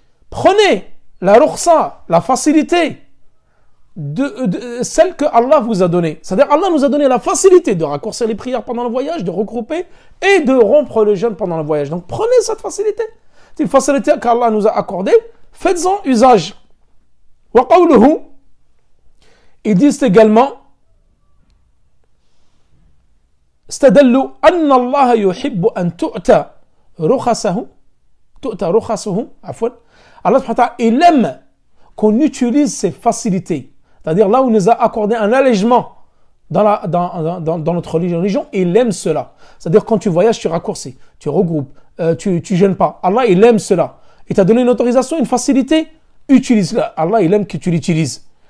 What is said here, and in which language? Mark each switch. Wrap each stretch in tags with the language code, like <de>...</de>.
<fr>Prenez la rukhsa, la facilité de celle que Allah vous a donnée. C'est-à-dire Allah nous a donné la facilité de raccourcir les prières pendant le voyage, de regrouper et de rompre le jeûne pendant le voyage. Donc prenez cette facilité. C'est une facilité qu'Allah nous a accordée. Faites-en usage.</fr> <ar>Wa qawluhu,</ar> <fr>ils disent également</fr> <ar>استدلوا أن الله يحب أن تؤتى رخصه عفوا.</ar> <fr>Allah subhanahu wa ta'ala, il aime qu'on utilise ces facilités. C'est-à-dire là où il nous a accordé un allègement dans notre religion, il aime cela. C'est-à-dire quand tu voyages, tu raccourcis, tu regroupes, tu jeûnes pas. Allah, il aime cela. Il t'a donné une autorisation, une facilité, utilise-la. Allah, il aime que tu l'utilises.</fr>